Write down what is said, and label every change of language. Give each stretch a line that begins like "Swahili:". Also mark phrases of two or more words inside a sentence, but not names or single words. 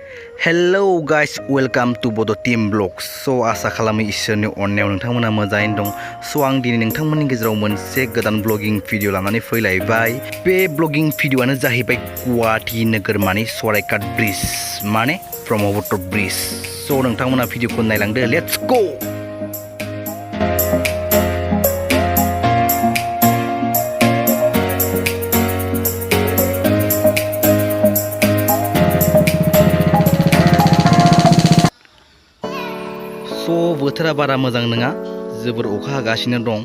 English: Hello guys, welcome to Bodo team vlogs.
Bodo: So आसा खालामो इसोरनि अननायाव नोंथांमोना मोजाङैनो दं. So आं दिनै नोंथांमोननि गेजेराव मोनसे गोदान ब्लगिं भिडिअ लानानै फैलायबाय. बे ब्लगिं भिडिअआनो जाहैबाय गुवाहाटी नोगोरमानि सराइघाट ब्रिज माने ब्रह्मपुत्र ब्रिज. So नोंथांमोना भिडिअखौ नायलांदो.
English: Let's go.
Bodo: बोथोरा बारा मोजां नङा, जोबोर अखा हागासिनो दं.